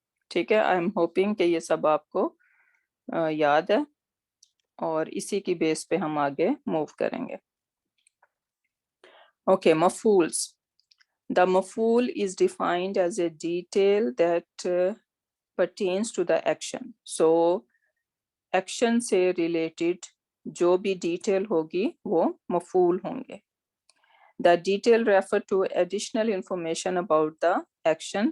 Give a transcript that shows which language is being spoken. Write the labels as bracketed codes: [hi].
[ur] ٹھیک ہے، [en] I am hoping [ur] کہ یہ سب آپ کو یاد ہے، اور اسی کی بیس پہ ہم آگے موو کریں گے. Okay, مفعولس. [en] The maf'ul is defined as a detail that pertains to the action. [ur] So, action سے related جو بھی detail ہوگی وہ مفعول ہوں گے. [en] The detail refer to additional information about the action.